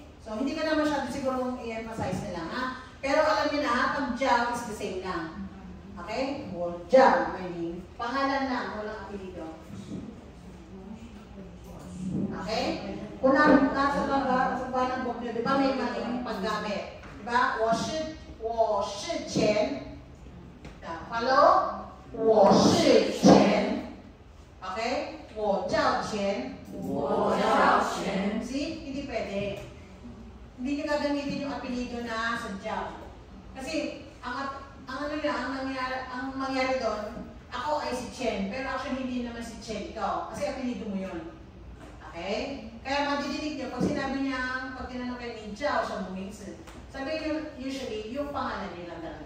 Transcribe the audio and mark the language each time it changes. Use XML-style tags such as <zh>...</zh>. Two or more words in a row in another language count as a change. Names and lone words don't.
<tl>So, hindi ka na masyado siguro i-emphasize nila, ha? Pero alam niyo na, pag Jiao</tl> <en>is the same</en> <tl>lang.</tl> <en>Okay? Or Jiao, I mean.</en> <tl>Pangalan lang, walang apelido. Okay? Kung nasa baba ng book nyo, di ba may maling paggamit? Di ba?</tl> <zh>我是钱. Follow? 我是钱. Okay? 我叫钱. 我叫钱.</zh> <tl>See? Hindi pwede. Hindi nyo gagamitin yung apelido na sa Jiao. Kasi, ang mangyari doon, ako ay si Chen, pero actually hindi naman si Chen ito. Kasi apelido mo yun. Okay? Kaya madidinig nyo, pag sinabi niya, pag tinanong kayo ni Jiao sa Mumingsi, sabihin nyo usually, yung pangalan nila talaga.</tl>